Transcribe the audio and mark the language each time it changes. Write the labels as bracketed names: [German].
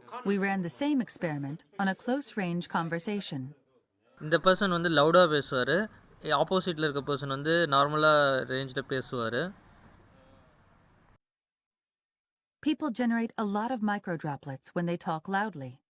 [English] We ran the same experiment on a close range conversation. [Tamil] இந்த person வந்து லவுடாக பேசுவார், ஆப்போசிட்டில் இருக்க பர்சன் வந்து நார்மலாக ரேஞ்சில் பேசுவார். [English] People generate a lot of micro droplets when they talk loudly.